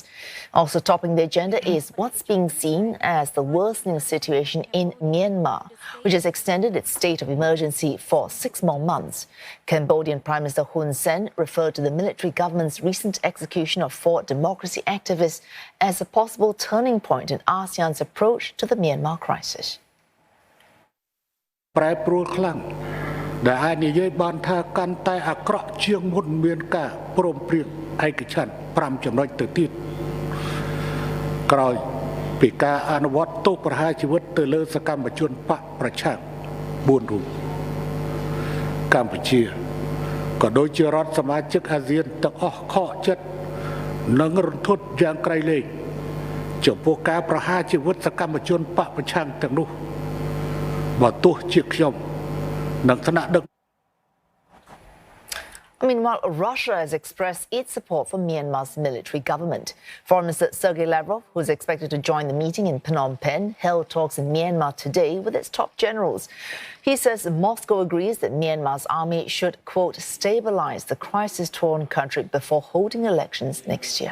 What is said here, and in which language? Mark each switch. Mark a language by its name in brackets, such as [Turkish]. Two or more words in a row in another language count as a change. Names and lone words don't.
[English] Also topping the agenda is what's being seen as the worsening situation in Myanmar, which has extended its state of emergency for 6 more months. Cambodian Prime Minister Hun Sen referred to the military government's recent execution of 4 democracy activists as a possible turning point in ASEAN's approach to the Myanmar crisis. [Khmer] ប្រែប្រួលខ្លាំងដែលអាចនិយាយបានថាកាន់តែអាក្រក់ជាងមុនមានការព្រមព្រៀងឯ កច្ឆន្ទ5ចំណុចទៅទៀតក្រោយពីការអនុវត្តទោសប្រហារជីវិតទៅលើសកម្មជនបកប្រឆាំង4រូបកម្ពុជាក៏ដូចជារដ្ឋសមាជិកអាស៊ានទាំងអស់ខកចិត្តនិងរន្ធត់យ៉ាងក្រៃលែងចំពោះការប្រហារជីវិតសកម្មជនបកប្រឆាំងទាំងនោះបើទោះជាខ្ញុំនឹងថ្នាក់ដឹក [English] Meanwhile, Russia has expressed its support for Myanmar's military government. Foreign Minister Sergei Lavrov, who is expected to join the meeting in Phnom Penh, held talks in Myanmar today with its top generals. He says Moscow agrees that Myanmar's army should, quote, stabilize the crisis-torn country before holding elections next year.